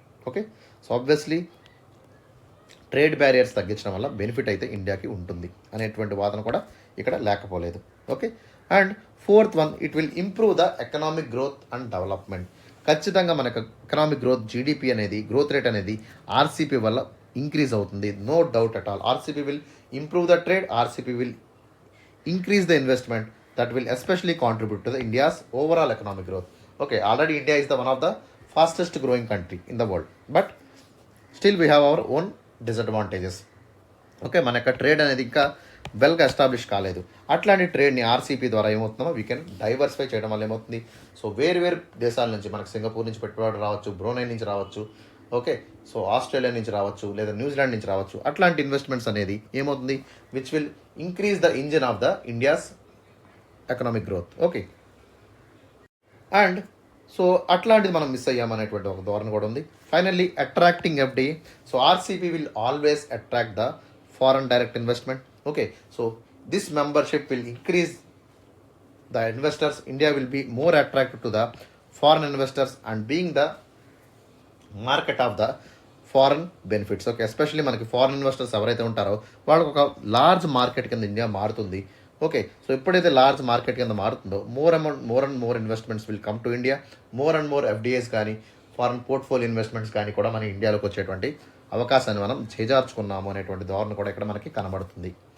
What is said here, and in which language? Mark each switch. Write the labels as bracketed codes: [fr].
[te] Okay, so obviously trade barriers తగ్గించడం వల్ల benefit అయితే ఇండియాకి ఉంటుంది అనేటువంటి వాదన కూడా ఇక్కడ లేకపోలేదు. [en] Okay, and fourth one, it will improve the economic growth and development. [te] ఖచ్చితంగా మనకు ఎకనామిక్ గ్రోత్, జీడిపి అనేది గ్రోత్ రేట్ అనేది ఆర్సీపీ వల్ల ఇంక్రీజ్ అవుతుంది, [en] No doubt at all. RCP will improve the trade, RCP will increase the investment that will especially contribute to the India's overall economic growth. Okay, already India is the one of the fastest growing country in the world, but still we have our own disadvantages. [te] Okay, మన యొక్క trade అనేది ఇంకా వెల్గా establish కాలేదు. అట్లాంటి ట్రేడ్ని RCP ద్వారా ఏమవుతుందో we can diversify చేయడం వల్ల ఏమవుతుంది, సో వేరు దేశాల నుంచి మనకు సింగపూర్ నుంచి పెట్టుబడి రావచ్చు, బ్రూనై నుంచి రావచ్చు, ఓకే, సో ఆస్ట్రేలియా నుంచి రావచ్చు, లేదా న్యూజిలాండ్ నుంచి రావచ్చు. అట్లాంటి ఇన్వెస్ట్మెంట్స్ అనేది ఏమవుతుంది, [en] Which will increase the engine of the India's economic growth. [te] Okay, and so అట్లాంటిది మనం మిస్ అయ్యామనేటువంటి ఒక ధోరణి కూడా ఉంది. [en] Finally attracting FDI. So RCP will always attract the foreign direct investment. Okay, so this membership will increase the investors. India will be more attractive to the foreign investors and being the market of the foreign benefits. [te] Okay, especially మనకి foreign investors ఎవరైతే ఉంటారో వాళ్ళకి ఒక large market కింద India మారుతుంది. [en] okay, [te] so ఎప్పుడైతే large market కింద మారుతుందో [en] More and more investments will come to India. [te] More and more FDIs కానీ ఫారెన్ పోర్ట్ఫోలియో ఇన్వెస్ట్మెంట్స్ కానీ కూడా మన ఇండియాలోకి వచ్చేటువంటి అవకాశాన్ని మనం చేజార్చుకున్నాము అనేటువంటి ధోరణి కూడా ఇక్కడ మనకి కనబడుతుంది.